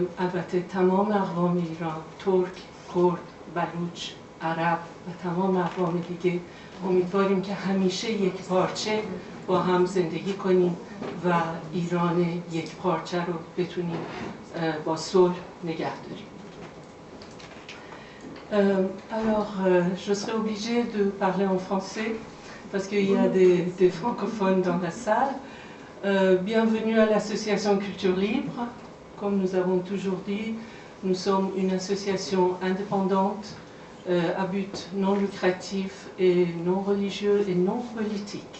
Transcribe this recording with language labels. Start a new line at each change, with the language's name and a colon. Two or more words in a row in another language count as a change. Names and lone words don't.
Persian: البته تمام اقوام ایران، ترک، کرد، بلوچ، عرب و تمام اقوام دیگه امیدواریم که همیشه یک پارچه با هم زندگی کنیم و ایران یک پارچه رو بتونیم با صلح نگه داریم.
French: Alors, je serai obligée de parler en français parce qu'il y a des francophones dans la salle. Bienvenue à l'association Culture Libre. Comme nous avons toujours dit, nous sommes une association indépendante à but non lucratif et non religieux et non politique.